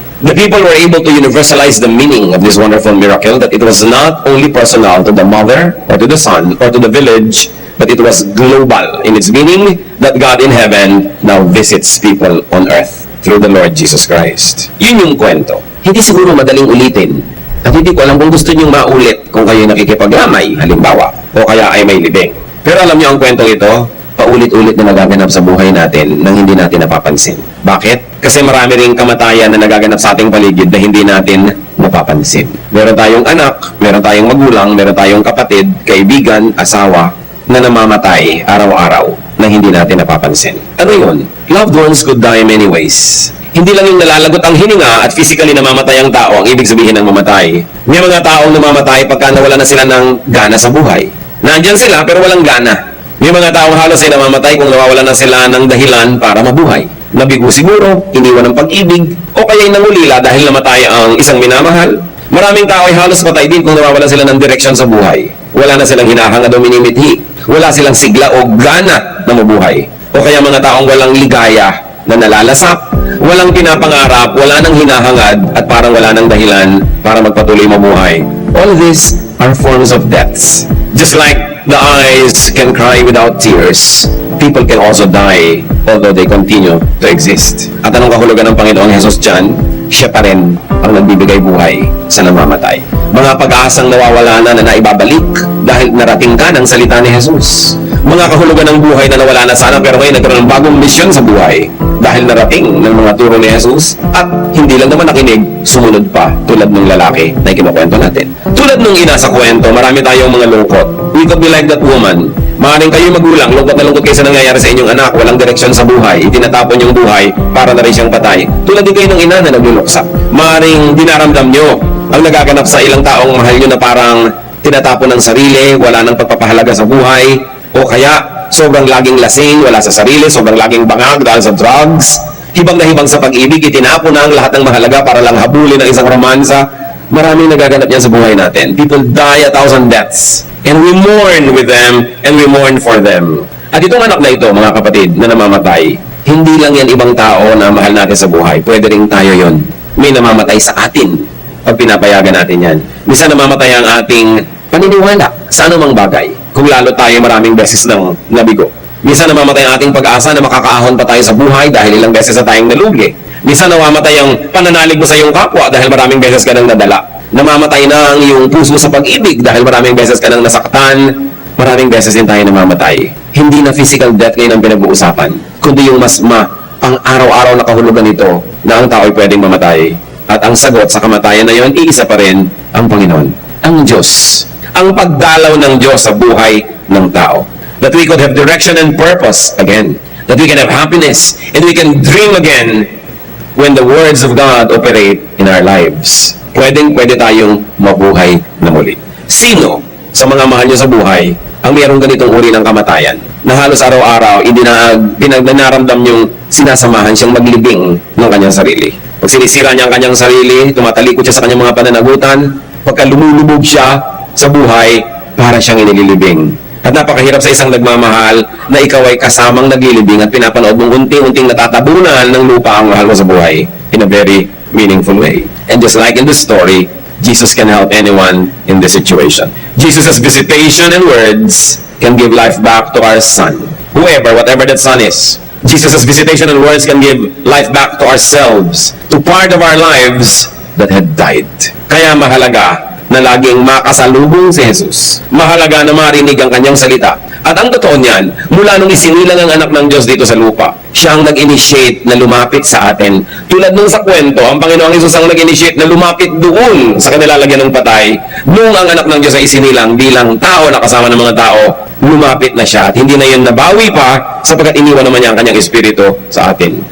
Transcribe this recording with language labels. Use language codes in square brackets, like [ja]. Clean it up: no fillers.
[en] The people were able to universalize the meaning of this wonderful miracle, that it was not only personal to the mother or to the son or to the village, but it was global in its meaning that God in heaven now visits people on earth. through the Lord Jesus Christ. [tl] Yun yung kwento. Hindi siguro madaling ulitin. At hindi ko alam kung gusto niyong maulit kung kayo nakikipaglamay, halimbawa, o kaya ay may libing. Pero alam niyo ang kwentong ito, paulit-ulit na nagaganap sa buhay natin nang hindi natin napapansin. Bakit? Kasi marami ring kamatayan na nagaganap sa ating paligid na hindi natin napapansin. Meron tayong anak, meron tayong magulang, meron tayong kapatid, kaibigan, asawa, na namamatay araw-araw na hindi natin napapansin. Ano yun? [en] Loved ones could die many ways. [tl] Hindi lang yung nalalagot ang hininga at physically namamatay ang tao ang ibig sabihin ng mamatay. May mga taong namamatay pagka nawala na sila ng gana sa buhay. Nandyan sila pero walang gana. May mga taong halos ay namamatay kung nawawala na sila ng dahilan para mabuhay. Nabigo siguro, iniwan ng pag-ibig, o kaya'y nangulila dahil namatay ang isang minamahal. Maraming tao ay halos patay din kung nawawala sila ng direksyon sa buhay. Wala na silang hinahangad o minimithi. Wala silang sigla o gana na mabuhay. O kaya mga taong walang ligaya na nalalasap, walang pinapangarap, wala nang hinahangad, at parang wala nang dahilan para magpatuloy mabuhay. [en] All these are forms of deaths. Just like the eyes can cry without tears, people can also die although they continue to exist. [tl] At anong kahulugan ng Panginoong Hesus dyan? Siya pa rin ang nagbibigay buhay sa namamatay. Mga pag-aasang nawawala na naibabalik dahil narating ka ng salita ni Jesus. Mga kahulugan ng buhay na nawala na sana pero ngayon nagkaroon ng bagong misyon sa buhay dahil narating ng mga turo ni Jesus at hindi lang naman nakinig, sumunod pa tulad ng lalaki na ikinukwento natin. Tulad ng ina sa kwento, marami tayong mga lungkot. [en] We could be like that woman. [tl] Maaaring kayo magulang, lungkot na lungkot kayo sa nangyayari sa inyong anak, walang direksyon sa buhay, itinatapon yung buhay para na rin siyang patay. Tulad din kayo ng ina na nagluluksa. Maaaring dinaramdam nyo ang nagaganap sa ilang taong mahal nyo na parang tinatapon ng sarili, wala nang pagpapahalaga sa buhay, o kaya sobrang laging lasing, wala sa sarili, sobrang laging bangag dahil sa drugs, hibang na hibang sa pag-ibig, itinapon na ang lahat ng mahalaga para lang habulin ang isang romansa. Maraming nagaganap yan sa buhay natin. [en] People die 1,000 deaths. And we mourn with them, and we mourn for them. [tl] At itong anak na ito, mga kapatid, na namamatay, hindi lang yan ibang tao na mahal natin sa buhay. Pwede rin tayo yon. May namamatay sa atin pag pinapayagan natin yan. Minsan namamatay ang ating paniniwala sa anumang bagay. Kung lalo tayo maraming beses ng nabigo. Minsan namamatay ang ating pag-asa na makakaahon pa tayo sa buhay dahil ilang beses na tayong nalugi. Minsan namamatay ang pananalig mo sa iyong kapwa dahil maraming beses ka nang nadala. Namamatay na ang iyong puso sa pag-ibig dahil maraming beses ka nang nasaktan. Maraming beses din tayo namamatay. Hindi na physical death ngayon ang pinag-uusapan, kundi yung mas ang araw-araw na kahulugan nito na ang tao ay pwedeng mamatay. At ang sagot sa kamatayan na yon, iisa pa rin ang Panginoon, ang Diyos. Ang pagdalaw ng Diyos sa buhay ng tao. [en] That we could have direction and purpose again. That we can have happiness and we can dream again when the words of God operate in our lives. [tl] Pwede tayong mabuhay na muli. Sino sa mga mahal niyo sa buhay ang mayroong ganitong uri ng kamatayan na halos araw-araw pinagnaramdam yung sinasamahan siyang maglibing ng kanyang sarili? Pag sinisira niya ang kanyang sarili, tumatalikod siya sa kanyang mga pananagutan, pagka lumulubog siya sa buhay, para siyang inililibing. At napakahirap sa isang nagmamahal na ikaw ay kasamang naglilibing at pinapanood mong unti-unting natatabunan ng lupa ang mahal mo sa buhay [en] in a very meaningful way. And just like in the story, Jesus can help anyone in this situation. Jesus' visitation and words can give life back to our son. Whoever, whatever that son is. Jesus' visitation and words can give life back to ourselves, to part of our lives that had died. [tl] Kaya mahalaga na laging makasalubong si Jesus. Mahalaga na marinig ang kanyang salita. At ang totoo niyan, mula nung isinilang ang anak ng Diyos dito sa lupa, siya ang nag-initiate na lumapit sa atin. Tulad nung sa kwento, ang Panginoong Hesus ang nag-initiate na lumapit doon sa kanilalagyan ng patay. Nung ang anak ng Diyos ay isinilang bilang tao na kasama ng mga tao, lumapit na siya. At hindi na yun nabawi pa sapagkat iniwan naman niya ang kanyang espiritu sa atin.